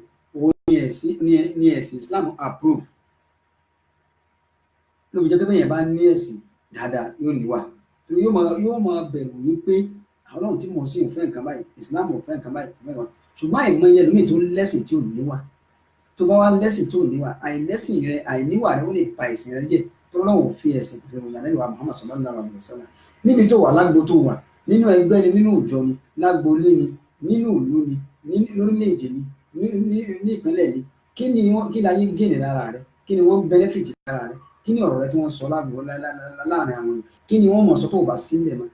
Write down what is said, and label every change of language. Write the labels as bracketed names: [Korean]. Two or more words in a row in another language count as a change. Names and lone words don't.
[Yoruba] Òun ni ẹ̀sìn Islam approve. Ló fi jẹ́ pé bẹ́yẹn bá ní ẹ̀sìn dáadáa yóò níwà. Yóò máa bẹ̀rù wípé àwọn Ọlọ́run tí mo sì ń fẹ́ nǹkan báyìí, Islam ò fẹ́ nǹkan báyìí. Ṣùgbọ́n àìmọye ẹlòmíì tó lẹ́sìn tí ò níwà. Tó bá wá lẹ́sìn tí ò níwà, àìníwà rẹ ó lè pa ẹ̀sìn rẹ jẹ́. Tó Ọlọ́run fi ẹ̀sìn fi ròyìn Ànábì wa Muhammad [Arabic] صلى الله عليه وسلم. [Yoruba] Níbi tó wà, lágbo tó wà, nínú ẹgbẹ́ ni, nínú ìjọ ni, lágboolé ni, nínú ìlú ni, lórílẹ̀-èdè ni, ní ìpínlẹ̀ ni, kí láyé gèèní lára rẹ, kí ni wọ́n benefit lára rẹ, kí ni ọ̀rọ̀ rẹ tí wọ́n sọ láàrin àwọn èèyàn, kí ni wọ́n mọ̀ sọ tó bá sílẹ̀ mọ́.